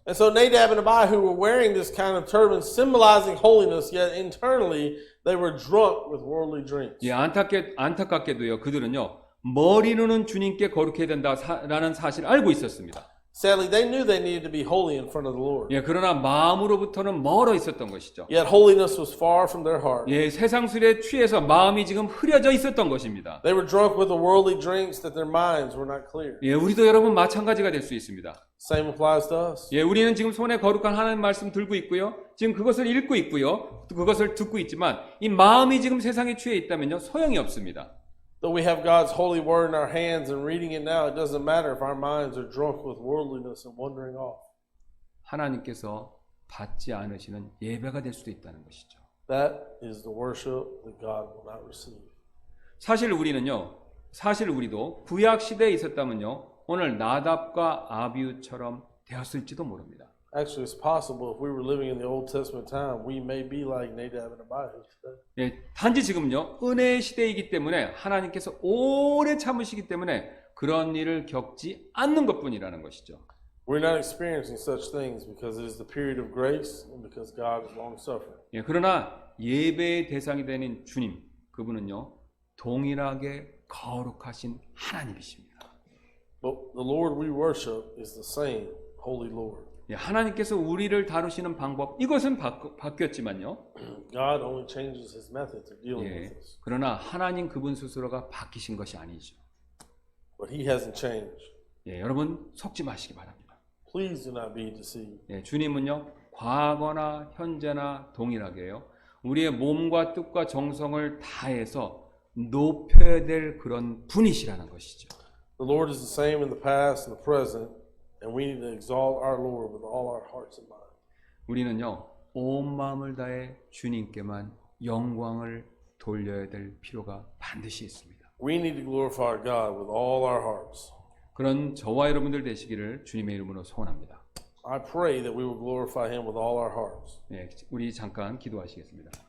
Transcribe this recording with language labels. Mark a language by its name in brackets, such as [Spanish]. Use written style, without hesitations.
[English] And so Nadab and Abihu were wearing this kind of turban symbolizing holiness, yet internally they were drunk with worldly drinks. [Korean] 예, 안타깝게도요, 그들은요, 머리로는 주님께 거룩해야 된다라는 사실을 알고 있었습니다. [English] Sadly, they knew they needed to be holy in front of the Lord. [Korean] 예, 그러나 마음으로부터는 멀어 있었던 것이죠. [English] Yet holiness was far from their heart. [Korean] 예, 세상술에 취해서 마음이 지금 흐려져 있었던 것입니다. [English] They were drunk with the worldly drinks that their minds were not clear. [Korean] 예, 우리도 여러분 마찬가지가 될 수 있습니다. [English] Same applies to us. [Korean] 예, 우리는 지금 손에 거룩한 하나님 말씀 들고 있고요. 지금 그것을 읽고 있고요. 또 그것을 듣고 있지만 이 마음이 지금 세상에 취해 있다면요, 소용이 없습니다. [English] Though we have God's holy word in our hands and reading it now, it doesn't matter if our minds are drunk with worldliness and wandering off. [Korean] 하나님께서 받지 않으시는 예배가 될 수도 있다는 것이죠. [English] That is the worship that God will not receive. [Korean] 사실 우리도 구약 시대에 있었다면요, 오늘 나답과 아비후처럼 되었을지도 모릅니다. [English] Actually, it's possible if we were living in the Old Testament time, we may be like Nadab and Abihu today. [Korean] 예, 단지 지금요, 은혜의 시대이기 때문에 하나님께서 오래 참으시기 때문에 그런 일을 겪지 않는 것뿐이라는 것이죠. [English] We're not experiencing such things because it is the period of grace and because God is long-suffering. [Korean] 예, 그러나 예배의 대상이 되는 주님, 그분은요, 동일하게 거룩하신 하나님이십니다. [English] But the Lord we worship is the same Holy Lord. [Korean] 예, 하나님께서 우리를 다루시는 방법, 이것은 바뀌었지만요. [English] God only changes His methods of dealing 예, with us. [Korean] 그러나 하나님 그분 스스로가 바뀌신 것이 아니죠. [English] But He hasn't changed. [Korean] 예, 여러분 속지 마시기 바랍니다. [English] Please do not be deceived. [Korean] 예, 주님은요, 과거나 현재나 동일하게요, 우리의 몸과 뜻과 정성을 다해서 높여야 될 그런 분이시라는 것이죠. [English] The Lord is the same in the past and the present, and we need to exalt our Lord with all our hearts and minds. [Korean] 우리는요, 온 마음을 다해 주님께만 영광을 돌려야 될 필요가 반드시 있습니다. [English] We need to glorify God with all our hearts. [Korean] 그런 저와 여러분들 되시기를 주님의 이름으로 소원합니다. [English] I pray that we will glorify Him with all our hearts. [Korean] 네, 우리 잠깐 기도하시겠습니다.